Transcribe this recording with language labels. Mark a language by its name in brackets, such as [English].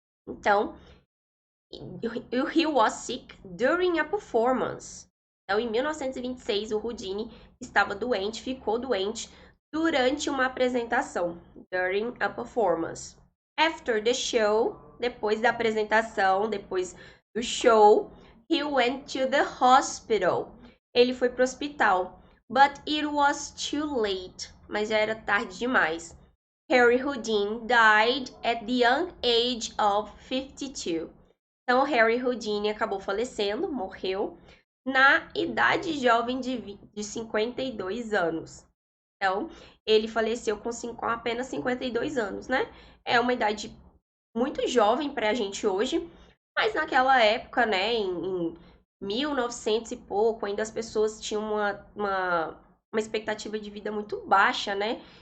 [English] Então, he was sick during a performance. [Portuguese] Então, em 1926, o Houdini estava doente, ficou doente durante uma apresentação, [English] during a performance. After the show, [Portuguese] depois da apresentação, depois do show, [English] he went to the hospital. [Portuguese] Ele foi para o hospital, [English] but it was too late. [Portuguese] Mas já era tarde demais. [English] Harry Houdini died at the young age of 52. [Portuguese] Então, Harry Houdini acabou falecendo, morreu, na idade jovem de 52 anos. Então, ele faleceu com apenas 52 anos, né? É uma idade muito jovem para a gente hoje, mas naquela época, né, em 1900 e pouco, ainda as pessoas tinham uma expectativa de vida muito baixa, né?